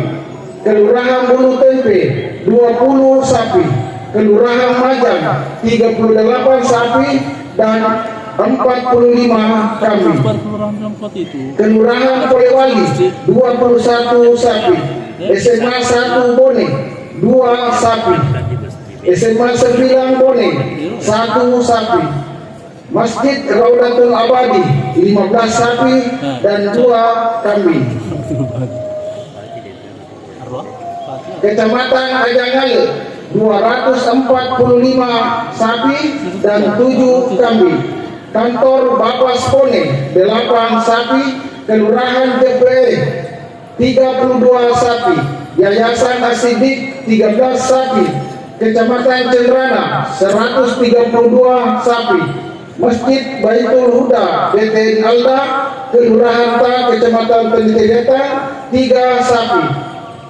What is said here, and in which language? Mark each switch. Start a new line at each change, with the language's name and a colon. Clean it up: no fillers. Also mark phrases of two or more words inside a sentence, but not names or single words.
Indonesian: Kelurahan Bulu Tempe 20 sapi. Kelurahan Majang 38 sapi dan 45 kambing. Kelurahan Polewali 21 sapi. SMA 1 Bone 2 sapi. SMA 9 Bone 1 sapi. Masjid Raudatul Abadi 15 sapi dan 2 kambing. Kecamatan Ajangale 245 sapi dan 7 kambing. Kantor Bapas Pone 8 sapi. Kelurahan Jepre 32 sapi. Yayasan Asidik 13 sapi. Kecamatan Cendrana 132 sapi. Masjid Baitul Huda BTN Alda Kelurahan Ta Kecamatan Penitiretan 3 sapi.